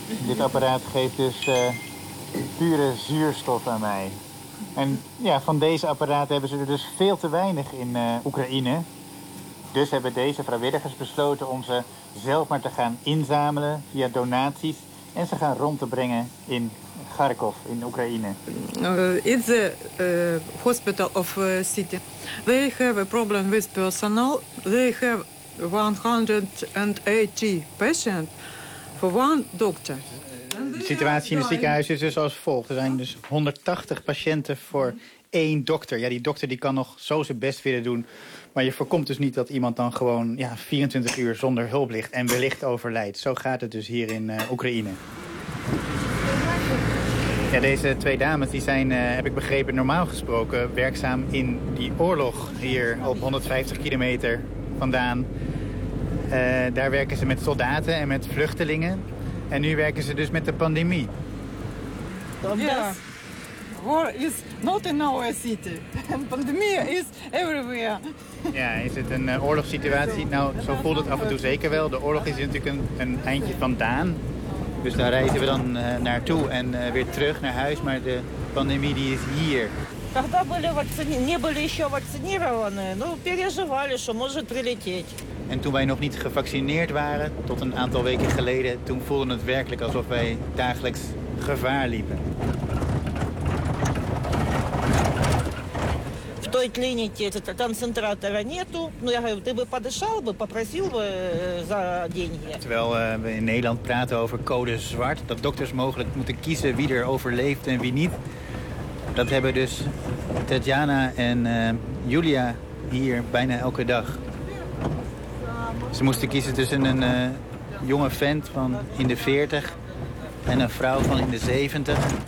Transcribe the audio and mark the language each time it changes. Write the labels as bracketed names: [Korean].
[Dutch] Dit apparaat geeft dus pure zuurstof aan mij. En ja, van deze apparaten hebben ze er dus veel te weinig in Oekraïne. Dus hebben deze vrijwilligers besloten om ze zelf maar te gaan inzamelen via donaties. En ze gaan rond te brengen in Kharkov, in Oekraïne. [English] In the hospital of the city. They have a problem with personnel. They have 180 patients for one doctor. [Dutch] De situatie in het ziekenhuis is dus als volgt. Er zijn dus 180 patiënten voor één dokter. Ja, die dokter die kan nog zo zijn best willen doen. Maar je voorkomt dus niet dat iemand dan gewoon ja, 24 uur zonder hulp ligt en wellicht overlijdt. Zo gaat het dus hier in Oekraïne. Ja, deze twee dames die zijn, heb ik begrepen, normaal gesproken werkzaam in die oorlog. Hier op 150 kilometer vandaan. Daar werken ze met soldaten en met vluchtelingen. En nu werken ze dus met de pandemie. [English] Ja. War is not in our city. And pandemie is everywhere. [Dutch] Ja, is het een oorlogssituatie? Nou, zo voelt het af en toe zeker wel. De oorlog is natuurlijk een eindje vandaan. Dus daar reizen we dan naartoe en weer terug naar huis. Maar de pandemie die is hier. [Russian] Тогда были вакцини, не были еще вакцинированы, но переживали, что может прилететь. [Dutch] En toen wij nog niet gevaccineerd waren, tot een aantal weken geleden, toen voelde het werkelijk alsof wij dagelijks gevaar liepen. [Russian] В той клинике этот концентратора нету, но я говорю, ты бы подышал бы, попросил бы за деньги. [Dutch] Terwijl we in Nederland praten over code zwart, dat dokters mogelijk moeten kiezen wie er overleeft en wie niet. Dat hebben dus Tatjana en Julia hier bijna elke dag. Ze moesten kiezen tussen een jonge vent van in de 40 en een vrouw van in de 70.